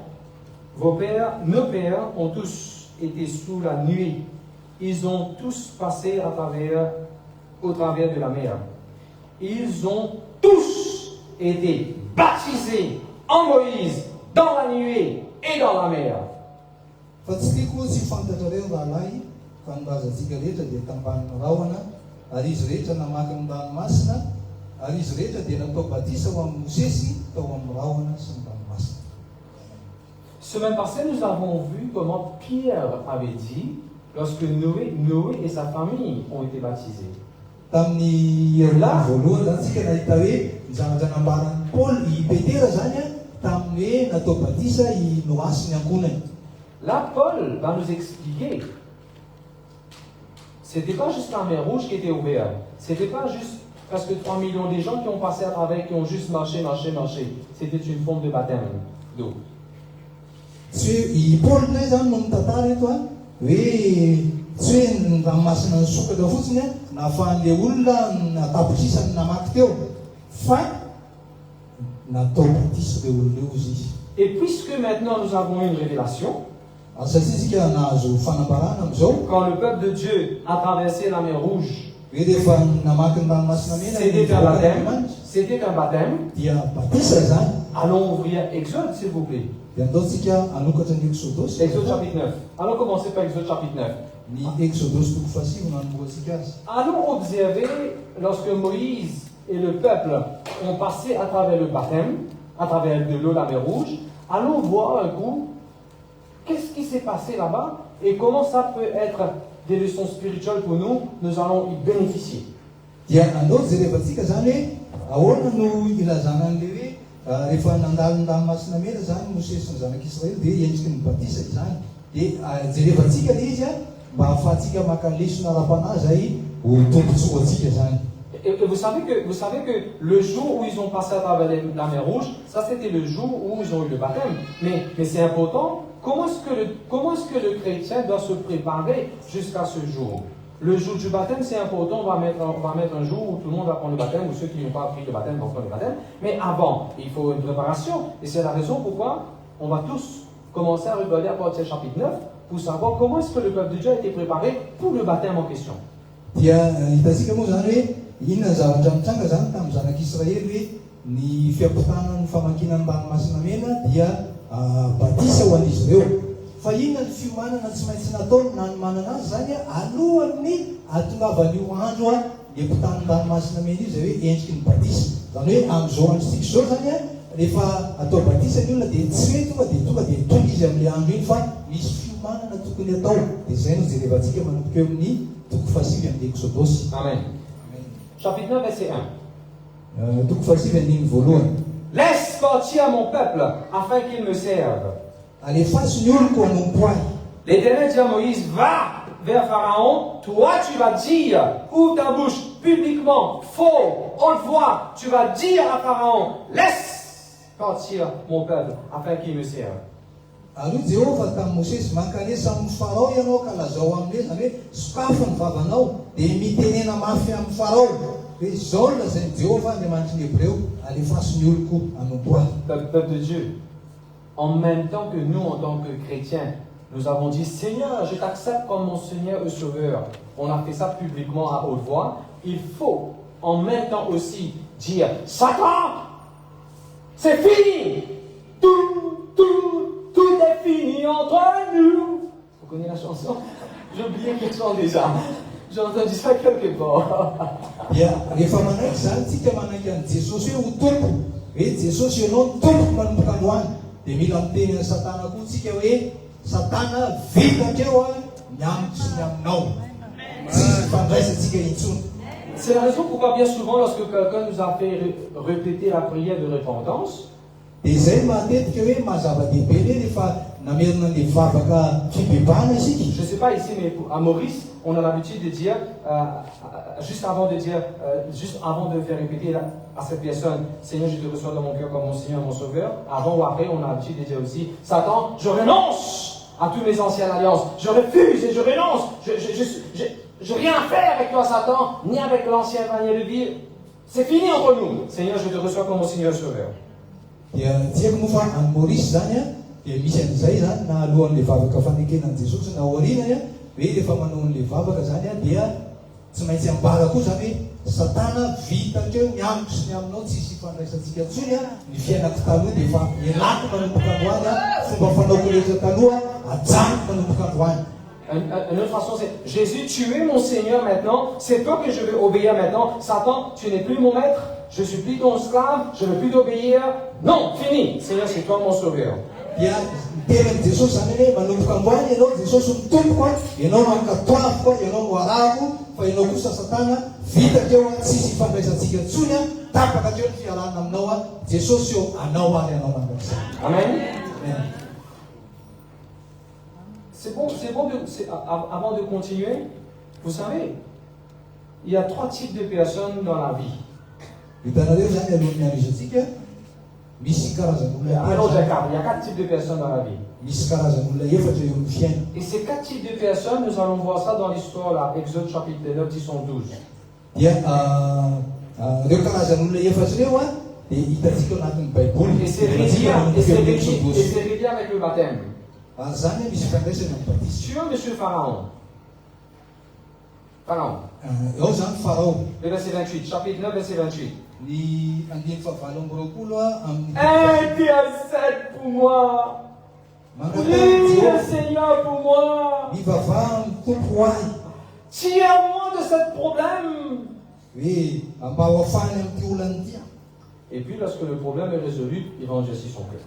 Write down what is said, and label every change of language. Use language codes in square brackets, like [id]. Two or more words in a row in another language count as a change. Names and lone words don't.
[fr] Nos pères ont tous été sous la nuée. Ils ont tous passé au travers de la mer. Ils ont tous été baptisés en Moïse, dans la nuée et dans la mer. [mg] Fa tsy tiako tsy fantatrareo rahalahy fa nolazatsika rehetra dia tambany rahona ary izy rehetra namaky ny ranomasina ary izy rehetra dia natao batisa ho amin'ny Mosesy tao amin'ny rahona sy ny ranomasina. [fr] Semaine passée, nous avons vu comment Pierre avait dit lorsque Noé et sa famille ont été baptisés. [mg] Tamin'ny herinandro voalohany zany tsika nahita hoe nijanajanaambaran'ny Paul i Petera zany a tamin'ny hoe natao batisa i Noa sy ny ankonany. [fr] Là, Paul va nous expliquer. C'était pas juste la mer Rouge qui était ouverte. C'était pas juste presque 3 millions de gens qui ont passé à travers, qui ont juste marché. C'était une forme de baptême d'eau. [mg] Tsy i Paul nay zany no mitantara eto a hoe tsy hoe ny ranomasina nisokatra fotsiny a nahafahan'le olona natapitrisany namaky teo fa natao batisa le olona eo izy. [fr] Et puisque maintenant nous avons une révélation, [mg] satria isika nahazo fanambarana am'izao [fr] quand le peuple de Dieu a traversé la mer Rouge, [mg] hoe rehefa namaky ny ranomasina mena [fr] c'était un baptême. [mg] dia batisa zany. [fr] Allons ouvrir Exode, s'il vous plaît. [mg] Dia andaontsika anokatra ny Exodosy. [fr] Exode chapitre 9. Allons commencer par Exode chapitre 9. [mg] Ny Exodosy toko fasivy nanomboantsika azy. [fr] Allons observer lorsque Moïse et le peuple ont passé à travers le baptême, à travers de l'eau, la mer Rouge. Allons voir un coup qu'est-ce qui s'est passé là-bas et comment ça peut être des leçons spirituelles pour nous. Nous allons y bénéficier. [mg] Dia andao jerevantsika zany hoe ahoana no ilazana an'le hoe rehefa nandalo ny ranomasina mena zany Mosesy sy ny zanak'Israely dia endriky ny batisa izany. Dia jerevantsika le izy a mba ahafahantsika maka lesona ara-panahy zay ho tombontsoa antsika zany. [fr] Et vous savez que le jour où ils ont passé à travers la mer Rouge, ça c'était le jour où ils ont eu le baptême. Mais c'est important, comment est-ce que le chrétien doit se préparer jusqu'à ce jour? Le jour du baptême, c'est important, on va mettre un jour où tout le monde va prendre le baptême, ou ceux qui n'ont pas pris le baptême vont prendre le baptême. Mais avant, il faut une préparation. Et c'est la raison pourquoi on va tous commencer à regarder à partir du chapitre 9 pour savoir comment est-ce que le peuple de Dieu a été préparé pour le baptême en question. [mg] Dia hitantsika moa zany hoe inona zavatra mitranga zany tamin'ny zanak'Israely hoe ny fiampitana ny famakinany ranomasina mena dia batisa ho an'izy ireo. Fa inona ny fiomanana tsy maintsy nataony nanomanana azy zany alohan'ny atongavan'io andro a le mpitany ranomasina mena io zay hoe endriky ny batisa. Zany hoe amin'izao androtsika zao zany rehefa atao batisa ny olona dia tsy hoe tonga dia tonga izy amin'ile andro iny fa misy fiomanana tokony atao. Dia zay no jerevantsika manomboka eo amin'ny toko fasivy amin'ny Exodosy. [fr] Amen. Chapitre 9, verset 1. [mg] Toko fasivy andiny voalohany. [fr] Laisse partir mon peuple afin qu'il me serve. [mg] Alefaso ny oloko hanompo ahy. [fr] L'Éternel dit à Moïse, va vers Pharaon, toi tu vas dire, ouvre ta bouche publiquement, faux, haute voix, tu vas dire à Pharaon, laisse partir mon peuple afin qu'il me serve. [mg] Aloha Jehovah tamin'ny Mosesy mankanesa amin'ny Farao ianao ka lazao aminy zany hoe sokafo ny vavanao dia mitenena mafy amin'ny Farao hoe zao no lazain'i Jehovah Andriamanitry ny Hébreo alefaso ny oloko hanompo ahy. [fr] Peuple de Dieu, en même temps que nous, en tant que chrétiens, nous avons dit, Seigneur, je t'accepte comme mon Seigneur et Sauveur. On a fait ça publiquement à haute voix. Il faut en même temps aussi dire, Satan, c'est fini. Tout est fini entre nous. Vous connaissez la chanson? J'ai oublié quel chant déjà. J'ai entendu ça quelque part. [mg] Rehefa manaiky zany tsika manaiky an'i Jesosy hoe ho tompo hoe Jesosy ianao ny tompo manomboka androany dia mila miteny an'i Satana koa tsika hoe Satana vitakeo a miambitry sy ny aminao tsisy fandraisantsika intsony. [fr] C'est la raison pourquoi bien souvent lorsque quelqu'un nous a fait répéter la prière de repentance, [mg] dia zay matetika hoe mazava-dehibe le rehefa namerina le vavaka fibebahana isika. [fr] je ne sais pas ici, mais à Maurice, on a l'habitude de dire, juste avant de faire répéter à cette personne, Seigneur, je te reçois dans mon cœur comme mon Seigneur, mon Sauveur. Avant ou après, on a l'habitude de dire aussi, Satan, je renonce à toutes mes anciennes alliances. Je refuse et je renonce. Je n'ai rien à faire avec toi, Satan, ni avec l'ancienne manière de vivre. C'est fini entre nous. Seigneur, je te reçois comme mon Seigneur, Sauveur. [mg] Dia tiako moa fa any Maurice zany a dia misy an'izay zany na alohan'le vavaka fanekenan'i Jesosy na aorianany a hoe rehefa manao an'le vavaka zany a dia tsy maintsy ambara koa zany hoe satana vitatreo miambosy ny aminao tsisy ifandraisantsika ntsony a ny fiainako taloha dia efa elako manomboka androany a fomba fanaoko rehetra taloha ajanoko manomboka androany. [fr] Une autre façon, c'est Jésus, tu es mon Seigneur maintenant, c'est toi que je vais obéir maintenant. Satan, tu n'es plus mon maître, je suis plus ton esclave, je ne veux plus t'obéir. Non, fini. Seigneur, c'est toi mon sauveur. [mg] dia tenan Jesosy zany hoe manomboka androany ianao Jesosy ny tompoko a ianao no ankatoavoko a ianao no arako fa ianao kosa satana vitakeo a tsisy ifandraisantsika ntsony a tapaka treo ny fialana aminao a Jesosy eo anao ary anao mandrasa. Amen. Amen. [fr] C'est bon, avant de continuer, vous savez, il y a 3 types de personnes dans la vie. [mg] Hitanareo zany alohan'ny amizatsika misy karazan'olona [fr] Alors, il y a 4 types de personnes dans la vie. [mg] misy karazan'olona efatra eo amin'ny fiaina. [fr] Et ces 4 types de personnes, nous allons voir ça dans l'histoire, là, Exode chapitre 9, 10, 12. [mg] Dia reo karazan'olona efatra reo a dia hitantsika ao anatin'ny Baiboly. [fr] Et c'est relié avec le baptême. [mg] Zany misy fandraisana amin'ny batisy. [fr] Sur Monsieur Pharaon. Pharaon. [mg] Eo zany Farao. [fr] Le verset 28, chapitre 9, verset 28. [mg] Ny andiny fahavalo amby roapolo a amin'ny [fr] Intercède pour moi. Prie le Seigneur pour moi. [mg] mivavaha amin'ny tompo ahy [fr] Tire-moi de ce problème. [mg] hoe mba ho afahany amin'ity olana ity. [fr] Et puis, lorsque le problème est résolu, il va endurcir son cœur.